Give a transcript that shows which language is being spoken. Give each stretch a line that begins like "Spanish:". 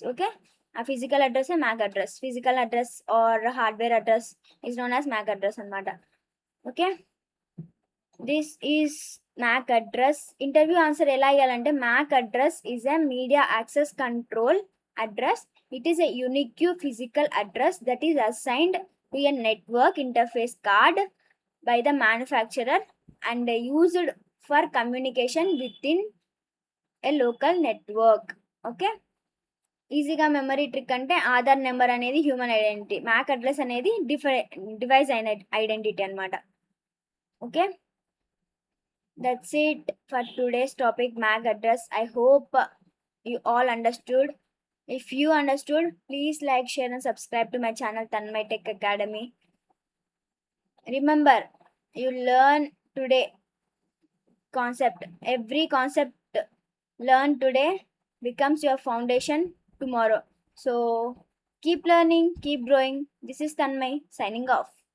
English: Okay, uh physical address MAC address. Physical address or hardware address is known as MAC address అనమాట. Okay, this is MAC address. Interview answer
Telugu: ఎలా ఇవ్వాలంటే
English: MAC address is a media access control address. It is a unique physical address that is assigned to a network interface card by the manufacturer and used for communication within a local network.
Telugu: Okay, ఈజీగా memory trick అంటే Aadhaar number అనేది human identity, Mac address అనేది device identity అనమాట.
English: Okay, that's it for today's topic MAC address. I hope you all understood. If you understood, please like, share and subscribe to my channel Tanmay Tech Academy. Remember, you learn today concept. Every concept learned today becomes your foundation tomorrow. So keep learning, keep growing. This is Tanmay signing off.